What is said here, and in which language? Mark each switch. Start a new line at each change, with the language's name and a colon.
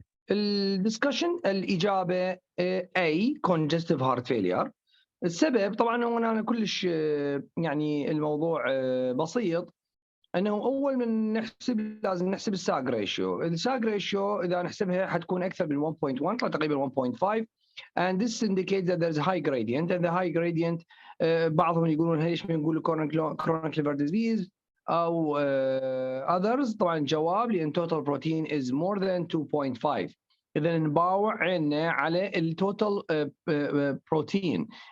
Arabic: الدسكشن الإجابة A, congestive heart failure. السبب طبعا أنا كلش يعني الموضوع بسيط، انه اول من نحسب لازم نحسب الساج ريشيو. الساج ريشيو اذا نحسبها حتكون اكثر من 1.1 تقريبا 1.5
English: and this indicates that there's a high gradient
Arabic: and the high gradient بعضهم يقولون ليش بنقول chronic liver disease او others. طبعا الجواب لان
English: total protein is more than 2.5.
Arabic: اذا نباوع عنا على التوتال بروتين.